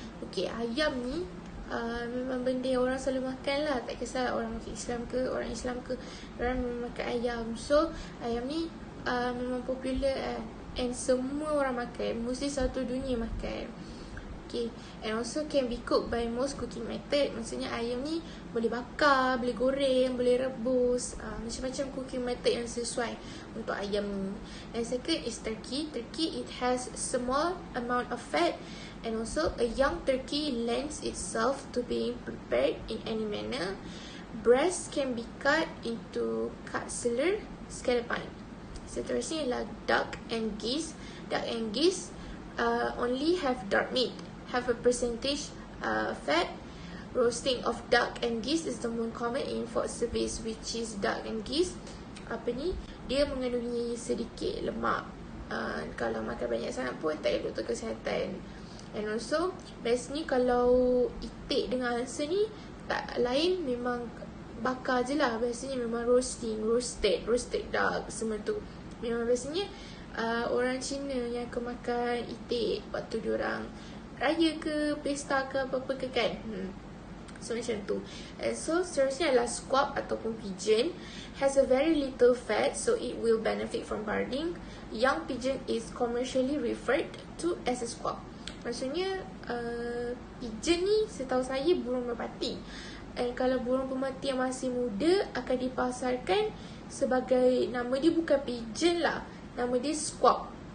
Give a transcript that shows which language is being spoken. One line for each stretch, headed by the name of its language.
Malay: Okey, ayam ni memang benda yang orang selalu makan lah. Tak kisah orang Islam ke, orang Islam ke, orang memang makan ayam. So, ayam ni memang popular and semua orang makan. Mesti satu dunia makan. Okay.
English: And also can be cooked by most cooking method.
Malay: Maksudnya ayam ni boleh bakar, boleh goreng, boleh rebus, macam-macam cooking method yang sesuai untuk ayam ni.
English: And second is turkey. Turkey, it has small amount of fat, and also a young turkey lends itself to being prepared in any manner. Breast can be cut into cutler, scallopine.
Malay: Seterusnya ialah
English: duck and geese. Duck and geese only have dark meat, have a percentage fat. Roasting of duck and geese is the most common in food service, which is duck and geese.
Malay: Dia mengandungi sedikit lemak. Kalau makan banyak sangat pun tak elok untuk kesihatan.
English: And also,
Malay: biasanya kalau itik dengan angsa ni tak lain, memang bakar je lah. Biasanya memang roasted duck, semua tu. Memang biasanya orang Cina yang akan makan itik waktu diorang raya ke, pesta ke, apa-apa ke kan. So macam tu.
English: And so
Malay: seterusnya adalah squab ataupun pigeon.
English: Has a very little fat, so it will benefit from birding. Young pigeon is commercially referred to as a squab.
Malay: Maksudnya pigeon ni setahu saya burung merpati. And kalau burung pemerpati yang masih muda akan dipasarkan sebagai, nama dia bukan pigeon lah, nama dia squab.